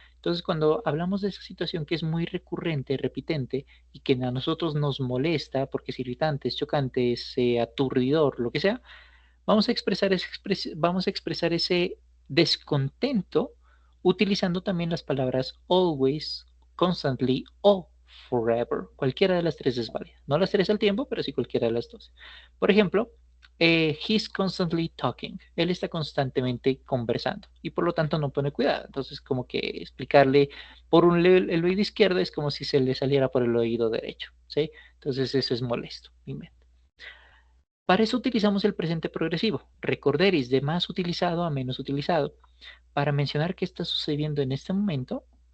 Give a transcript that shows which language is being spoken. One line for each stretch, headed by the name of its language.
Spanish: Entonces cuando hablamos de esa situación que es muy recurrente, repitente y que a nosotros nos molesta porque es irritante, es chocante, es aturdidor, lo que sea, vamos a expresar ese descontento utilizando también las palabras always, constantly o forever. Cualquiera de las tres es válida. No las tres al tiempo, pero sí cualquiera de las dos.
English: Por ejemplo, he's constantly talking.
Spanish: Él está constantemente conversando y por lo tanto no pone cuidado. Entonces, como que explicarle por el oído izquierdo es como si se le saliera por el oído derecho, ¿sí? Entonces, eso es molesto. Para eso utilizamos el presente progresivo. Recorderis de más utilizado a menos utilizado. Para mencionar qué está sucediendo en este momento.